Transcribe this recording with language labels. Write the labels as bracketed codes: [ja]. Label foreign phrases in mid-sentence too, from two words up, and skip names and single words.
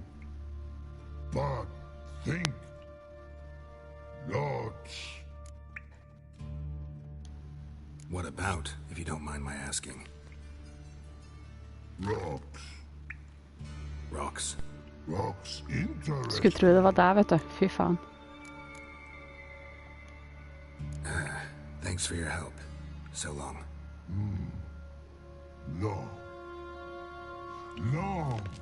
[en] But think. Lots. What about, if you don't mind my asking? Rocks. Rocks? Rocks interesting. [no] Skulle tro det var der, vet du. Fy faen. [en] Thanks for your help. So long. Long. Long.